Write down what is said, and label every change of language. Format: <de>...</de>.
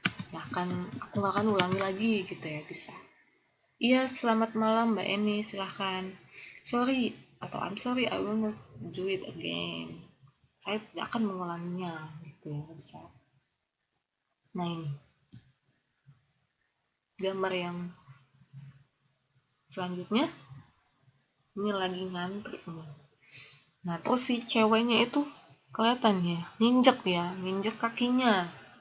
<id>Aku nggak akan ulangi lagi gitu ya, bisa. Iya, selamat malam Mbak Eni, silahkan.</id> <en>Sorry</en> <id>atau</id> <en>I'm sorry, I will not do it again.</en> <id>Saya tidak akan mengulanginya gitu ya, bisa. Nah ini gambar yang selanjutnya, ini lagi ngantri nih. Nah terus si ceweknya itu kelihatan ya nginjek kakinya.</id>